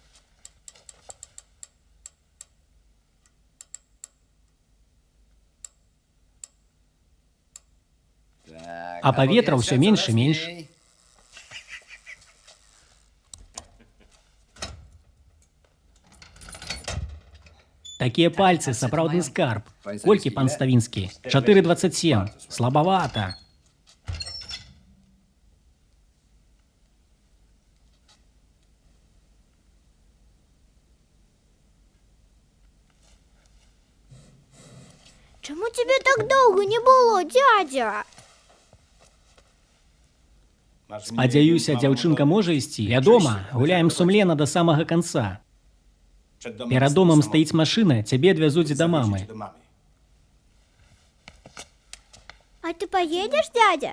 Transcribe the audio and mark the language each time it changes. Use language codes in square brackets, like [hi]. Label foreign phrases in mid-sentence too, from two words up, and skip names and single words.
[be] А паветра ўсё менш і менш. Такія пальцы, сапраўдны скарб. Колькі, пан Ставінскі? 4,27. Слабавата. [uk] Чому тебе так довго не було, дядя? [be] Спадзяюся, дзяўчынка можа ісці. Вядома, гуляем сумлена да самага канца. Перад домам стаіць машына, цябе адвязуць да мамы. [ru] А ты поедешь, дядя?